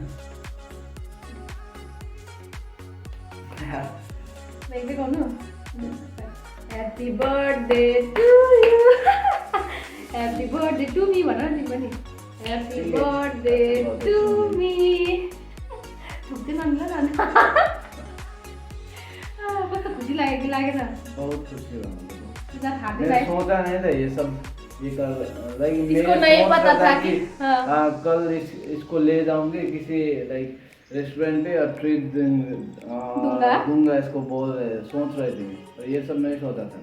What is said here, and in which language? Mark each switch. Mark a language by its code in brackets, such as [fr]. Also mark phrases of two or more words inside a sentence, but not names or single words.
[hi] मैं भी कहूँ [en] happy birthday to you, happy birthday to me [ne] भन न तिमी पनि, [en] happy birthday to me. [ne] ठुक्दै नमिला न, कस्तो खुसी लाग्यो कि लागेन? [hi] बहुत खुशी हुआ मुझे। मैं मैं सोचा नहीं था ये सब ये कर, लाइक इसको नहीं पता था कि कल इसको ले जाऊंगे किसी लाइक रेस्टोरेंट पे और ट्रीट दूंगा इसको बोल रहे, सोच रहे थे, और ये सब नहीं सोचा था।